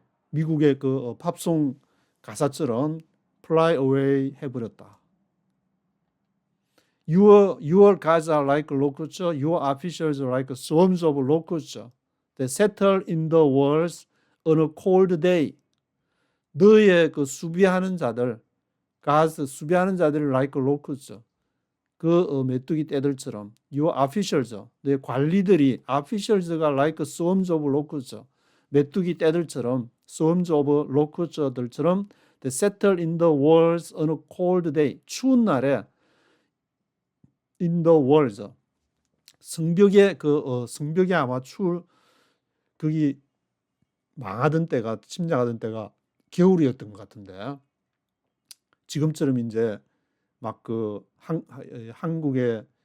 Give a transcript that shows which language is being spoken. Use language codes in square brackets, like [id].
[ko] 미국의 그 팝송 가사처럼 [en] fly away [ko] 해버렸다. [en] Your gods are like locusts, your officials are like swarms of locusts that settle in the walls on a cold day. [ko] 너의 그 수비하는 자들, [en] gods, [ko] 수비하는 자들이 [en] like locusts, [ko] 그 메뚜기 떼들처럼, [en] your officials, [ko] 너의 관리들이, [en] officials가 like swarms of locusts, [ko] 메뚜기 떼들처럼, [en] swarms of locusts들처럼 that settle in the walls on a cold day. [ko] 추운 날에 [en] in the walls, [ko] 성벽에 성벽에 아마 거기 망하던 때가, 침략하던 때가 겨울이었던 것 같은데 지금처럼 이제 막 그 한국의